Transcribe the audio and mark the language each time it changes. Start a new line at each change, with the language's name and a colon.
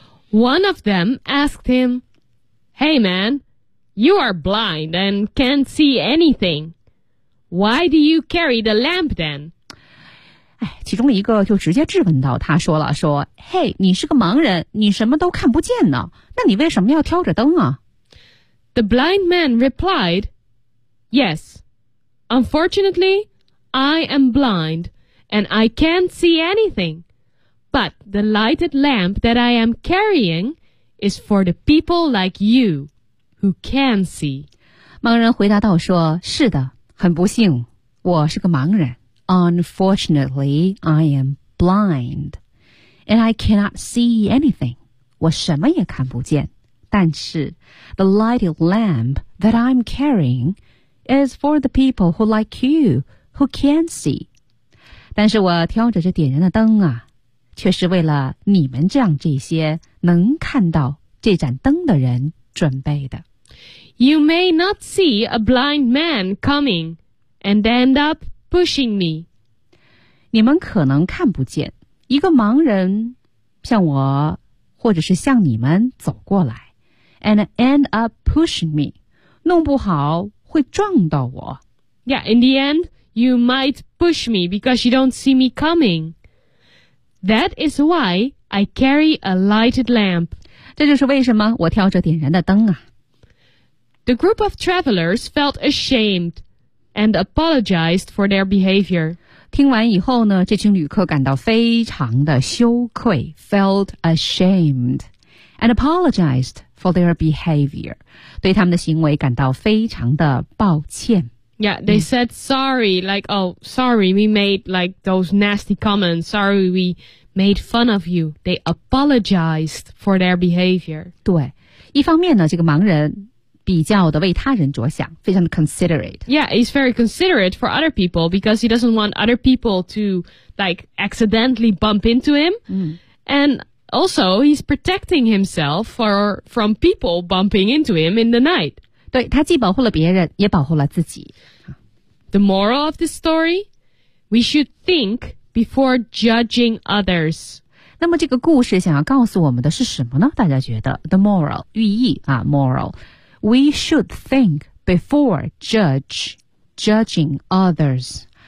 English: One of them asked him Hey man, you are blind and can't see anything Why do you carry the lamp then?
Chinese: 哎，其中一个就直接质问到他说了说 Hey, 你是个盲人你什么都看不见呢那你为什么要挑着灯啊
English: The blind man repliedYes, unfortunately, I am blind, and I can't see anything. But the lighted lamp that I am carrying is for the people like you, who can see.
Chinese: 盲人回答道说，是的，很不幸，我是个盲人。
English: Unfortunately, I am blind, and I cannot see anything.
Chinese: 我什么也看不见，但是
English: the lighted lamp that I'm carrying... is for the people who like you, who can see.
Chinese: 但是我挑着这点燃的灯啊，却是为了你们这样这些能看到这盏灯的人准备的。
English: You may not see a blind man coming and end up pushing me.
Chinese: 你们可能看不见一个盲人像我或者是像你们走过来
English: and end up pushing me.
Chinese: 弄不好会撞到我。
English: Yeah, in the end, you might push me because you don't see me coming. That is why I carry a lighted lamp. 这就是为什么我挑着点燃的灯啊。 The group of travelers felt ashamed and apologized for their behavior.
Chinese: 听完以后呢，这群旅客感到非常的羞愧 ,
English: felt ashamed and apologized. For their behavior,
Chinese: 对他们的行为感到非常的抱歉。
English: Yeah, they said sorry, like, oh, sorry, we made like those nasty comments. Sorry, we made fun of you. They apologized for their behavior.
Chinese: 对，一方面呢，这个盲人比较的为他人着想，非常的 considerate.
English: Yeah, he's very considerate for other people because he doesn't want other people to like accidentally bump into him. And Also, he's protecting himself from people bumping into him in the night.
Chinese: 对，他既保护了别人，也保护了自己。
English: The moral of the story? We should think before judging others.
Chinese: 那么这个故事想要告诉我们的是什么呢？大家觉得 ,the moral, 寓意啊 ,moral.
English: We should think before judging others.